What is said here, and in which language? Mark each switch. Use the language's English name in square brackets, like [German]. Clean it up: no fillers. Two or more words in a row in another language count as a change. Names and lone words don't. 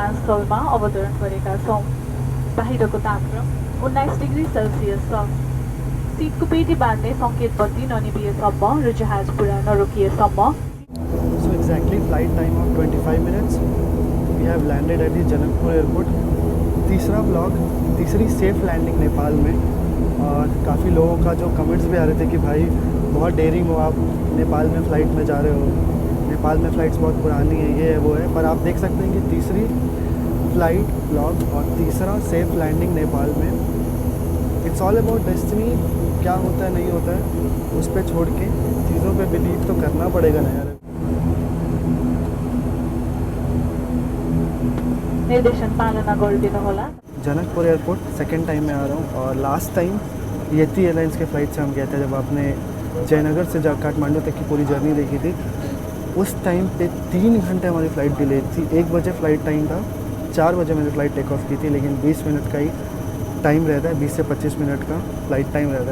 [Nepali] स्थलमा अवतरण गरेका छौँ। बाहिरको तापक्रम 19 डिग्री सेल्सियस छ। सिटको पेटी बाँध्ने सङ्केत बत्ती ननिभिएसम्म र जहाज पुरा नरोकिएसम्म। [English] So exactly flight time of 25 minutes. We have landed at the जनकपुर एयरपोर्ट। [Hindi] तीसरा व्लॉग, तीसरी [English] safe landing [Hindi] नेपाल में। और काफ़ी लोगों का जो कमेंट्स भी आ रहे थे कि भाई बहुत डेयरिंग हो, आप नेपाल में फ़्लाइट में जा रहे हो, नेपाल में फ़्लाइट्स बहुत पुरानी है, ये है वो है। पर आप देख सकते हैं कि तीसरी [English] flight vlog [Hindi] और तीसरा [English] safe landing [Hindi] नेपाल में। [English] it's all about destiny, [Hindi] क्या होता है नहीं होता है उस पर छोड़ के चीज़ों पे बिलीव तो करना पड़ेगा ना यार। [Nepali] निर्देशन पालना गरिदिनुहोला। [Hindi] जनकपुर एयरपोर्ट [English] second time [Hindi] में आ रहा हूँ और [English] last time [Hindi] येती एयरलाइंस के फ़्लाइट से हम गए थे जब आपने जयनगर से जा काठमांडू तक की पूरी जर्नी देखी थी। उस टाइम पे 3 घंटे हमारी [English] flight delay [Hindi] थी। 1 बजे [English] flight time [Hindi] था, 4 बजे मैंने [English] flight take off [Hindi] की थी, लेकिन 20 मिनट का ही टाइम रहता है, 20 से 25 मिनट का [English] flight time [Hindi] रहता है।